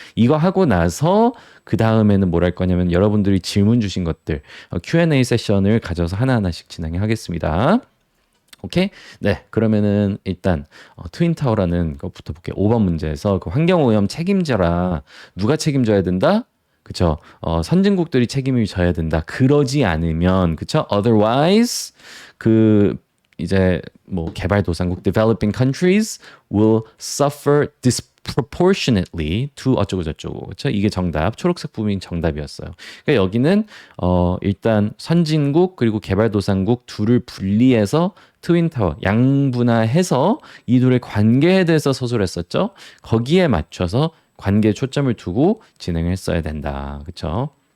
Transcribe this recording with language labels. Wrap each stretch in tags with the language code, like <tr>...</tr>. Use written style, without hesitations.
<ko>이거 하고 나서 그 다음에는 뭘 할 거냐면 여러분들이 질문 주신 것들 Q&A 세션을 가져서 하나하나씩 진행하겠습니다. 오케이? 네, 그러면은 일단 트윈타워라는 것부터 볼게요. 5번 문제에서 그 환경오염 책임져라. 누가 책임져야 된다? 그쵸? 선진국들이 책임을 져야 된다. 그러지 않으면, 그쵸?</ko> <en>Otherwise,</en> <ko>그, 이제, 뭐, 개발도상국,</ko> <en>developing countries will suffer disproportionately to</en> <ko>어쩌고 저쩌고. 그쵸? 이게 정답. 초록색 부분이 정답이었어요. 그러니까 여기는, 일단 선진국 그리고 개발도상국 둘을 분리해서 트윈타워, 양분화해서 이 둘의 관계에 대해서 서술했었죠. 거기에 맞춰서 관계에 초점을 두고 진행을 했어야 된다. 그쵸?</ko>